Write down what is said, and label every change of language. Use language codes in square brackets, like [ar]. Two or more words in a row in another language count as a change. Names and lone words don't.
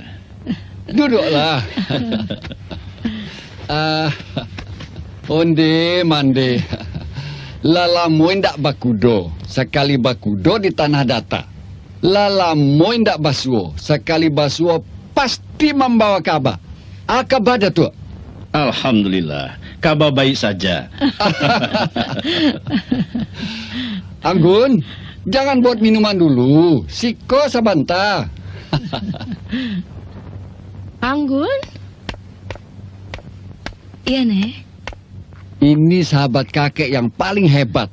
[min] Duduklah. Onde mande. Lalamu ndak bakudo. Sekali bakudo di tanah data. Lalamu ndak basuo. Sekali basuo pasti membawa kabar. [id] Kabar Datuk. Alhamdulillah, kabar baik saja. Anggun, jangan buat minuman dulu. Siko sebentar. Anggun? Iya, Nek. Ini sahabat kakek yang paling hebat.